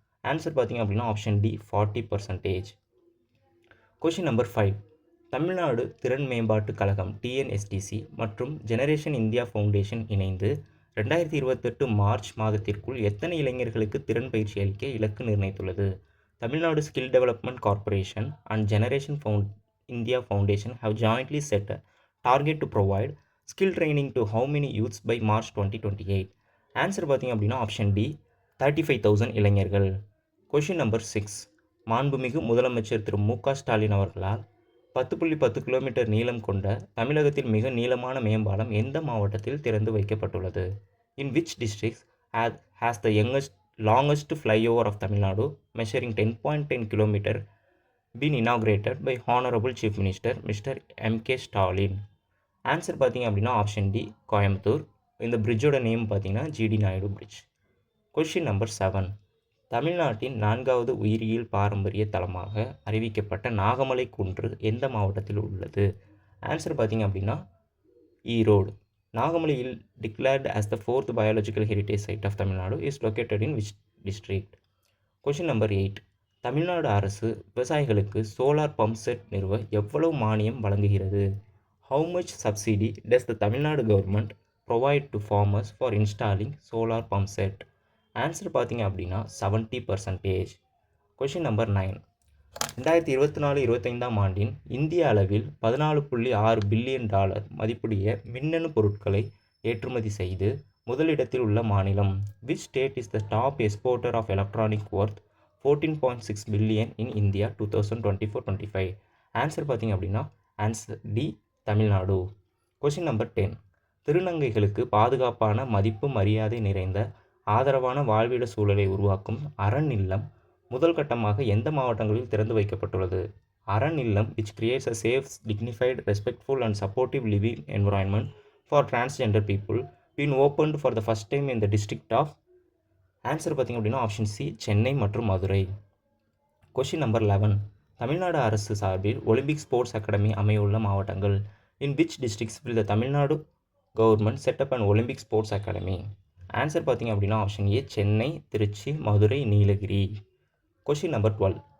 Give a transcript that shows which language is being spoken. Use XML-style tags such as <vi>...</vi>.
<ta>Answer பார்த்தீங்க அப்படின்னா option D 40%. Question number 5. Tamil Nadu திறன் மேம்பாட்டு கழகம் டிஎன்எஸ்டிசி மற்றும் ஜெனரேஷன் இந்தியா ஃபவுண்டேஷன் இணைந்து 2028 மார்ச் மாதத்திற்குள் எத்தனை இளைஞர்களுக்கு திறன் பயிற்சி அளிக்க இலக்கு நிர்ணயித்துள்ளது?</ta> <en>Tamil Nadu skill development corporation and generation India foundation have jointly set a target to provide skill training to how many youths by March 2028?</en> <ta>Answer பார்த்தீங்க அப்படின்னா ஆப்ஷன் டி 35,000 இளைஞர்கள். Question number 6. மாண்புமிகு முதலமைச்சர் திரு மு.க. ஸ்டாலின் அவர்களால் 10.10 கிலோமீட்டர் நீளம் கொண்ட தமிழகத்தில் மிக நீளமான மேம்பாலம் எந்த மாவட்டத்தில் திறந்து வைக்கப்பட்டுள்ளது?</ta> <en>In which district has the longest flyover of Tamil Nadu measuring 10.10 kilometer been inaugurated by Honorable Chief Minister Mr. M.K. Stalin?</en> <ta>Answer பார்த்தீங்க அப்படின்னா ஆப்ஷன் டி கோயம்புத்தூர். இந்த பிரிட்ஜோட நேம் பார்த்தீங்கன்னா GT Naidu bridge. Question number 7. தமிழ்நாட்டின் 4வது உயிரியல் பாரம்பரிய தலமாக அறிவிக்கப்பட்ட நாகமலை குன்று எந்த மாவட்டத்தில் உள்ளது? ஆன்சர் பார்த்தீங்க அப்படின்னா Erode.</ta> <en>நாகமலையில் declared as the 4th biological heritage site of Tamil Nadu is located in which district?</en> <ta>Question number 8. Tamil Nadu அரசு விவசாயிகளுக்கு சோலார் பம்ப் செட் நிறுவ எவ்வளவு மானியம் வழங்குகிறது?</ta> <en>How much subsidy does the Tamilnadu government provide to farmers for installing solar pump set?</en> <ta>Answer பார்த்தீங்க அப்படின்னா 70%. Question number 9. 2024-25 ஆண்டின் இந்திய அளவில் $14.6 பில்லியன் மதிப்புடைய மின்னணு பொருட்களை ஏற்றுமதி செய்து முதலிடத்தில் உள்ள மாநிலம்?</ta> <en>Which state is the top exporter of electronic worth 14.6 billion in India 2024-25?</en> <ta>Answer பார்த்தீங்க அப்படின்னா answer D Tamil Nadu. Question number 10. திருநங்கைகளுக்கு பாதுகாப்பான மதிப்பு மரியாதை நிறைந்த ஆதரவான வாழ்விட சூழலை உருவாக்கும் அரண் இல்லம் முதல் கட்டமாக எந்த மாவட்டங்களில் திறந்து வைக்கப்பட்டுள்ளது?</ta> <en>Aran Illam which creates a safe, dignified, respectful and supportive living environment for transgender people been opened for the first time in the district of?</en> <ta>Answer பார்த்தீங்க அப்படின்னா ஆப்ஷன் சி சென்னை மற்றும் மதுரை. Question number 11. தமிழ்நாடு அரசு சார்பில் ஒலிம்பிக் ஸ்போர்ட்ஸ் அகாடமி அமையுள்ள மாவட்டங்கள்?</ta> <en>இன் விச் டிஸ்ட்ரிக்ட்ஸ் will the Tamil Nadu government set up and Olympic sports academy?</en> <ta>Answer பார்த்தீங்க அப்படின்னா option A Chennai, Trichy, Madurai, Nilgiri. Question number 12.</ta>